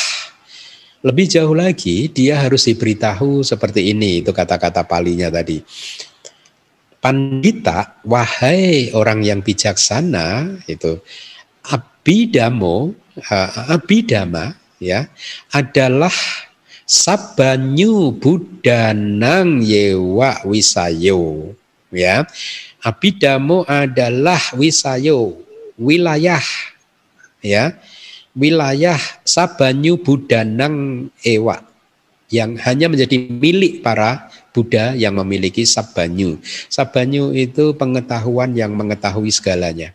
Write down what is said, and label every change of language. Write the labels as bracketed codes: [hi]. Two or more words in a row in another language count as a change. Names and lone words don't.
[id] Lebih jauh lagi dia harus diberitahu seperti ini, itu kata-kata palinya tadi. Pandita, wahai orang yang bijaksana, itu abhidama ya adalah [pi] sabanyu budanang yewa wisayo, [id] ya. Abhidamo adalah wisayo, wilayah, ya. Wilayah [pi] sabanyu budanang ewa [id] yang hanya menjadi milik para Buddha yang memiliki sabanyu. Sabanyu itu pengetahuan yang mengetahui segalanya.